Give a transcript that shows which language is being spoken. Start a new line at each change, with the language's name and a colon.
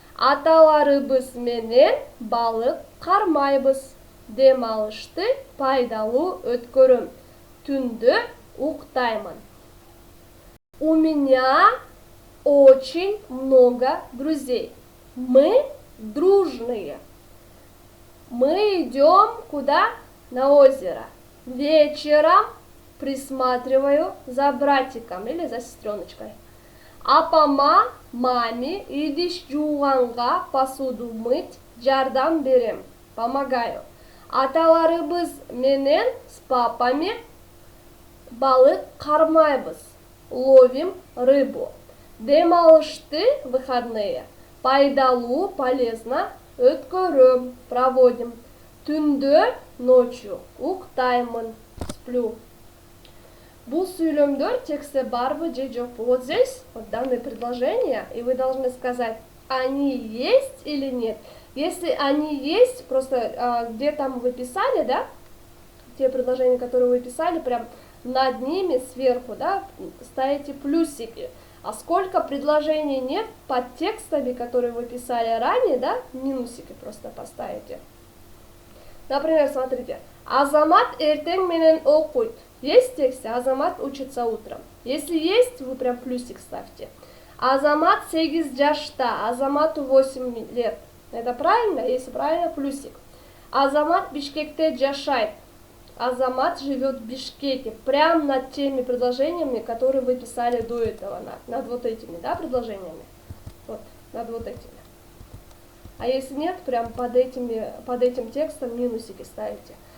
Kyrgyz: Аталарыбыз менен балык кармайбыз. Дем алышты пайдалуу өткөрөм. Түндө уктаймын.
Russian: У меня очень много друзей. Мы дружные. Мы идем куда? На озеро. Вечером присматриваю за братиком или за сестреночкой.
Kyrgyz: Апама,
Russian: маме,
Kyrgyz: идиш жууганга,
Russian: посуду мыть,
Kyrgyz: жардам берем.
Russian: Помогаю.
Kyrgyz: Аталарыбыз менен
Russian: с папами
Kyrgyz: балык кармайбыз.
Russian: Ловим рыбу.
Kyrgyz: Дем алышты
Russian: выходные.
Kyrgyz: Пайдалуу,
Russian: полезно
Kyrgyz: өткөрөм,
Russian: проводим.
Kyrgyz: Түндө,
Russian: ночью
Kyrgyz: уктаймын,
Russian: сплю.
Kyrgyz: Бул сүйлөмдөр тексте барбы же жокпу?
Russian: Вот здесь вот данные предложения, и вы должны сказать, они есть или нет. Если они есть, просто где там вы писали, да, те предложения, которые вы писали, прям над ними сверху, да, ставите плюсики. А сколько предложений нет под текстами, которые вы писали ранее, да, минусики просто поставите. Например, смотрите,
Kyrgyz: Азамат эртең менен окуйт.
Russian: Есть в тексте, Азамат учится утром. Если есть, вы прям плюсик ставьте.
Kyrgyz: Азамат 8 жашта,
Russian: Азамату 8 лет. Это правильно? Если правильно, плюсик.
Kyrgyz: Азамат Бишкекте жашайт.
Russian: Азамат живет в Бишкеке. Прям над теми предложениями, которые вы писали до этого. Над вот этими, да, предложениями. Вот, над вот этими. А если нет, прям под этим текстом минусики ставите.